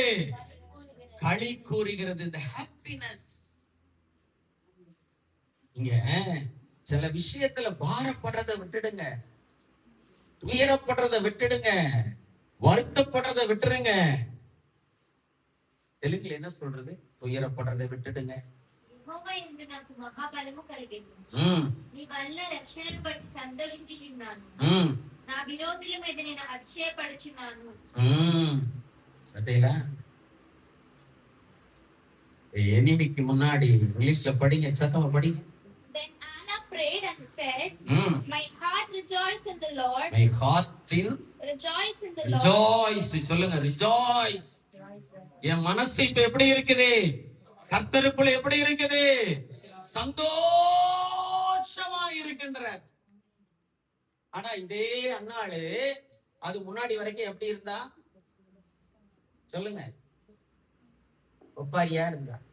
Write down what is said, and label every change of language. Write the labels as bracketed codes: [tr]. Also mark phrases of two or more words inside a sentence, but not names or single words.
[ta] களி கூறுகிறது. இந்த ஹாப்பினஸ். இங்க சில விஷயத்துல பாரப்படுறதை விட்டுடுங்க, துயரப்படுறதை விட்டுடுங்க, வருத்தப்படுறதை விட்டுருங்க. தெலுங்குல என்ன சொல்றது? துயரப்படுறதை விட்டுடுங்க. [te] యెహోవా యందు నాకు మహాబలము కలిగెను. నీ వల్ల రక్షణను బట్టి సంతోషించుచున్నాను. నా విరోధుల మీద నేను అతిశయపడుచున్నాను. [ta] அதேలా எனிமிக்கு முன்னாடி இங்கிலீஷ்ல படிங்க, சத்தமா படிங்க. [en] Then Anna prayed and said, My heart rejoices in the Lord. My heart will rejoice in the Lord. Rejoice. [ta] சொல்லுங்க rejoice. என் மனசு இப்ப எப்படி இருக்குது? கர்த்தருக்குள்ள எப்படி இருக்குது? சந்தோஷமா இருக்கின்ற. ஆனா இதே அண்ணாளு அது முன்னாடி வரைக்கும் எப்படி இருந்தா? சொல்லுங்க. ஒப்பாரியா இருந்தா.